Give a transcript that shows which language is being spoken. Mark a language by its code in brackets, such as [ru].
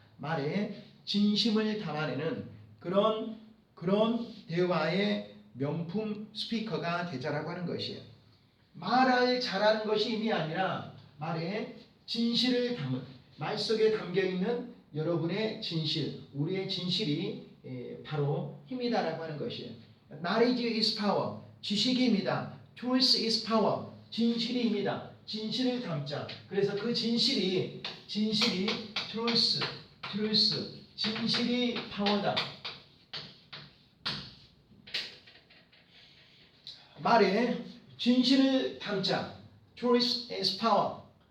[ko] 말에 진심을 담아내는 그런 대화의 명품 스피커가 되자라고 하는 것이에요. 말을 잘하는 것이 힘이 아니라 말에 진실을 담은 말 속에 담겨있는 여러분의 진실, 우리의 진실이 바로 힘이다라고 하는 것이에요. [en] Knowledge is power, [ko] 지식이 힘이다. [en] Truth is power, [ko] 진실이 힘이다. 진실을 담자. 그래서 그 진실이 truth, 진실이 파워다. 말에 진실을 담자. [en] Truth is power.